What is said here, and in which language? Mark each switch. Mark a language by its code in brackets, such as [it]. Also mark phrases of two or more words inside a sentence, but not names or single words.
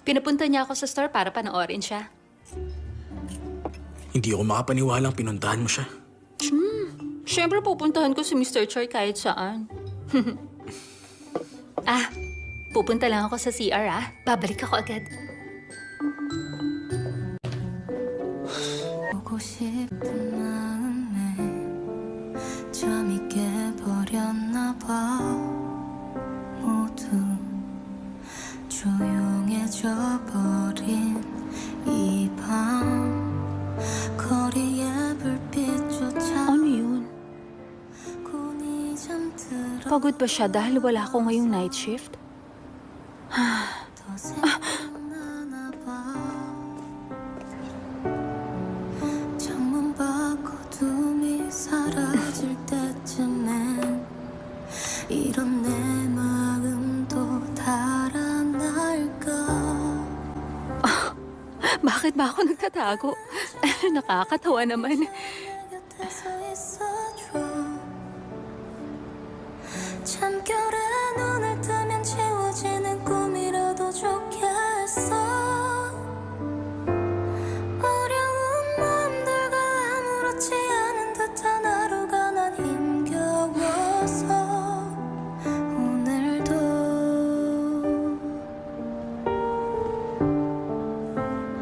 [tl] Pinapunta niya ako sa store para panoorin siya. Hindi ako makapaniwalang pinuntahan mo siya. Siyempre pupuntahan ko si Mr. Choi kahit saan. Pupunta lang ako sa CR Babalik ako agad. [ko] 보고 싶은 마음에 잠이 깨버렸나 봐. 모두 조용해져 버린 이 밤 거리의 불빛조차 [tl] Ano yun? [ko] 곤히 잠들어 [tl] Pagod ba siya dahil wala ako ngayong [en] night shift? [ko] 더 생각나나 봐. 창문 밖 어둠이 사라질 때쯤엔 이런 내 마음도 달아날까. [tl] Bakit ba ako nagtatago? Nakakatawa naman. [ko] 내 곁에서 있어줘. 잠결에 눈을 뜨면 지워지는 꿈이라도 좋겠어. 어려운 마음들과 아무렇지 않은 듯한 하루가 난 힘겨워서 오늘도